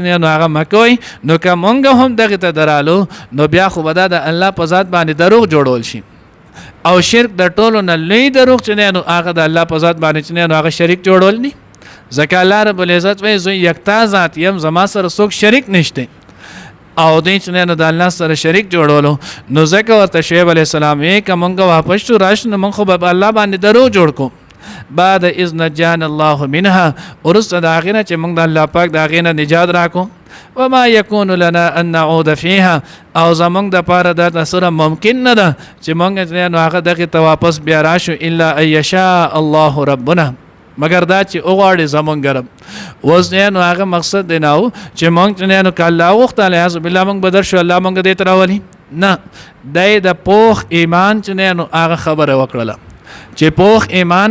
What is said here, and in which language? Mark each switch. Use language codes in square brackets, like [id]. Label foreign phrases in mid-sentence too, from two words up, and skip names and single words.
[ps] نو هغه مه کوئ نو که مونږ هم دغې ته درالو نو بیا خو به دا د الله په ذات باندې دروغ جوړول شي او شرک د ټولو نه لوی دروغ چې نو هغه د الله په ذات باندې چې نو هغه شریک جوړول دي ځکه الله رب العزت وایي زه یکتا ذات یم زما سره څوک شریک نشته او دوی چې نو د الله سره شریک جوړولو نو ځکه ورته شعیب [ar] علیه السلام [ps] یې که مونږ واپس شو راشو نو مونږ خو به الله باندې دروغ جوړ کو [ar] بعد اذ نجانا الله منها [ps] وروسته د هغې نه چې مونږ د الله پاک د هغې نه نجات راکو [ar] وما یکون لنا ان نعود فیها [ps] او زمونږ دپاره دا سره ممکن نه ده چې مونږ نو هغه دغې ته واپس بیا راشو [ar] الا ان یشاء الله ربنا [ps] مگر دا چې وغواړي زمونږ رب اوس نو هغه مقصد دی نه چې مونږ نو که الله وغوښته [ar] علیاذ بالله [ps] مونږ به درشو الله مونږ دې ته راولي نه دی د پوخ ایمان چې نو هغه خبره وکړله چې پوخ ایمان